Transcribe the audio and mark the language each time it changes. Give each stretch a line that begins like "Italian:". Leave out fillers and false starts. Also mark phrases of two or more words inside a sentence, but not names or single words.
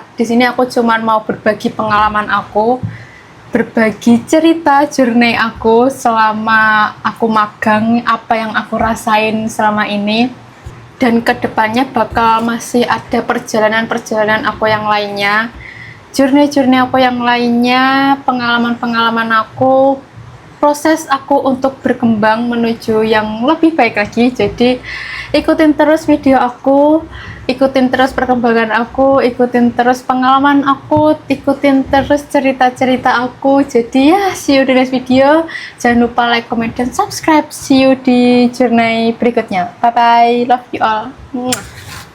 Indonesian: Di sini aku cuman mau berbagi pengalaman aku, berbagi cerita journey aku selama aku magang, apa yang aku rasain selama ini, dan kedepannya bakal masih ada perjalanan-perjalanan aku yang lainnya, journey aku yang lainnya, pengalaman-pengalaman aku, proses aku untuk berkembang menuju yang lebih baik lagi. Jadi ikutin terus video aku, ikutin terus perkembangan aku, ikutin terus pengalaman aku, ikutin terus cerita-cerita aku. Jadi ya,
English: see you
Indonesian: di
English: next video.
Indonesian: Jangan lupa like, comment, dan subscribe.
English: See you
Indonesian: di journey berikutnya.
English: Bye bye, love you all.